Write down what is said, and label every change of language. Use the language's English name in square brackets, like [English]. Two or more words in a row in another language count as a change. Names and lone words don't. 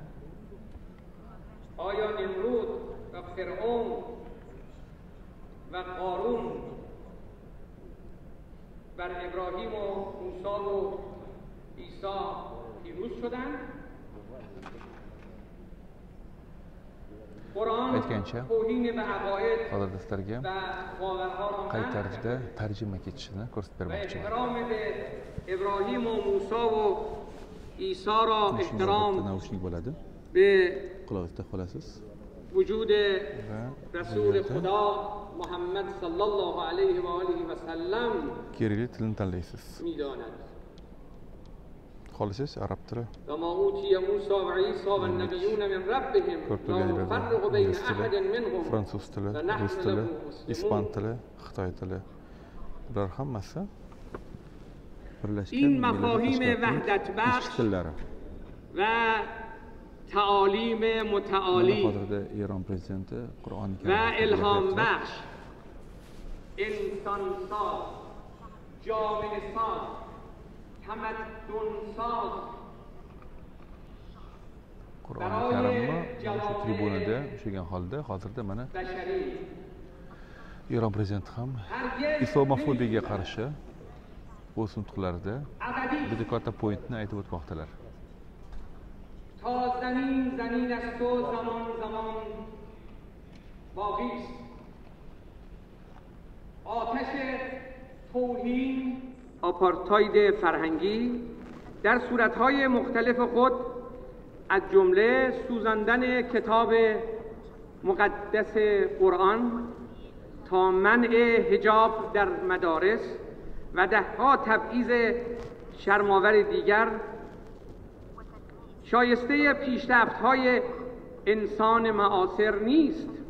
[Persian] آیا نمرود و فرعون و قارون بر ابراهیم و موسی و عیسی پیروز شدند؟ قرآن توهین به عقاید و باورها را [Uzbek] qaytarishda tarjima ketishini ko'rsatib bermoqchi. [Persian] احترام به ابراهیم و موسی و عیسی را احترام به وجود رسول خدا محمد [Arabic] صلی الله علیه و آله و سلم [Uzbek] Kiril tilini tanlaysiz. [Persian] می‌داند. [Uzbek] Xohlasangiz arab tili. [Arabic] و ما اوتی موسی و عیسی و النبیون من ربهم لا نفرق بین احد منهم [Uzbek] fransuz tili, rus tili, ispan tili, xitoy tili. Bular hammasi birlashgan [Persian] این مفاهیم وحدت بخش و تعالیم متعالی ایران پرزیدنت قرآن و الهام بخش، انسان ساز، جامعه ساز، تمدن ساز [Uzbek] Qur'oni Karimni shu tribunada ushlagan holda hozirda mana Eron prezidenti ham islomofobiyga qarshi o'z nutqlarida juda katta pointni aytib o'tmoqdalar. [Persian] تا زمین است و زمان باقی است. آتش توهین آپارتاید فرهنگی در صورت‌های مختلف خود از جمله سوزاندن کتاب مقدس قرآن تا منع حجاب در مدارس و ده‌ها تبعیض شرم‌آور دیگر شایسته پیشرفت‌های انسان معاصر نیست.